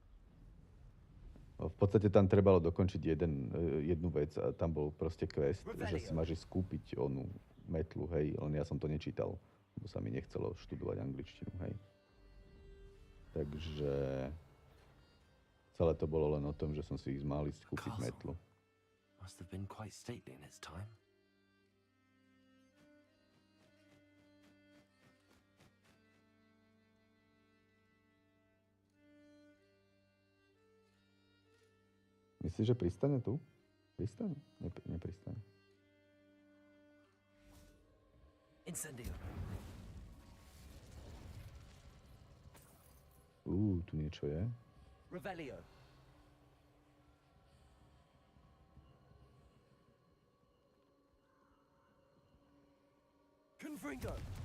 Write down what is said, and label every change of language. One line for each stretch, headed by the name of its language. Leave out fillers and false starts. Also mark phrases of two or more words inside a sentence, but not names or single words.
Slovak: V podstate tam trebalo dokončiť jednu vec a tam bol proste quest, že si máš skúpiť onú metlu, hej, len ja som to nečítal, lebo sa mi nechcelo študovať angličtinu, hej. Takže celé to bolo len o tom, že som si ich mal ísť kúpiť metlu.
English: Must have been quite stately in its time.
Slovak: Myslíš, že pristane tu? Pristane? Nepristane. Incendio. Tu niečo je. Revelio. Confringo.